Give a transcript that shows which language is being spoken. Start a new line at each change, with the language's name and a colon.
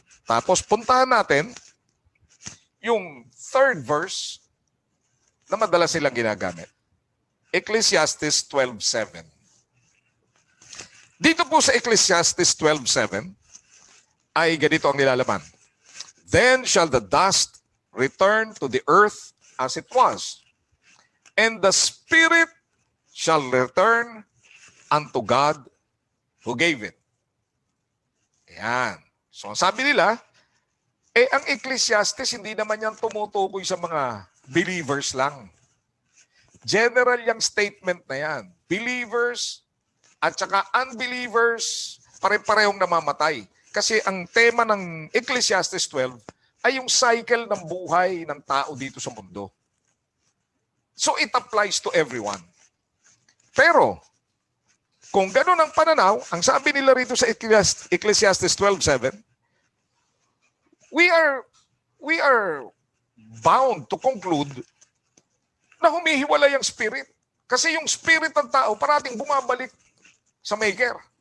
Filipino: Tapos puntahan natin yung third verse na madalas silang ginagamit.
English: Ecclesiastes 12:7.
Filipino: Dito po sa Ecclesiastes 12:7 ay ganito ang nilalaman.
English: Then shall the dust return to the earth as it was, and the spirit shall return unto God who gave it.
Filipino: Ayan. So sabi nila, ang Ecclesiastes hindi naman yan tumutukoy sa mga believers lang. General yung statement na yan. Believers at saka unbelievers, pare-parehong namamatay. Kasi ang tema ng Ecclesiastes 12 ay yung cycle ng buhay ng tao dito sa mundo.
English: So it applies to everyone.
Filipino: Pero, kung gano'n ang pananaw, ang sabi nila rito sa Ecclesiastes 12:7,
English: we are bound to conclude
Filipino: na humihiwalay ang spirit. Kasi yung spirit ng tao parating bumabalik sa maker.